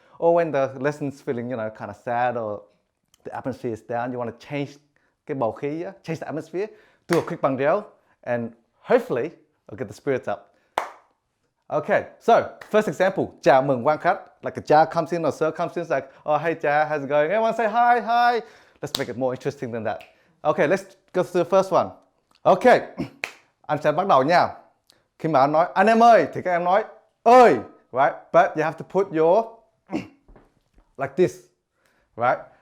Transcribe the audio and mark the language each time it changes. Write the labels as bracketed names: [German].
[English] Or when the lesson's feeling, kind of sad or the atmosphere is down, you want to change [Vietnamese] cái bầu khí, [English] change the atmosphere, do a quick băng gel, and hopefully it'll get the spirits up. Okay, so first example, [Vietnamese] chào mừng quan khách. [English] Like a cha comes in or sir comes in, it's like, oh, hey cha, how's it going? Everyone say hi, hi. Let's make it more interesting than that. Okay, let's go to the first one. [Vietnamese] Okay, anh sẽ bắt đầu nha. Khi mà anh nói anh em ơi thì các em nói ơi, [English] right? But you have to put your like this, right?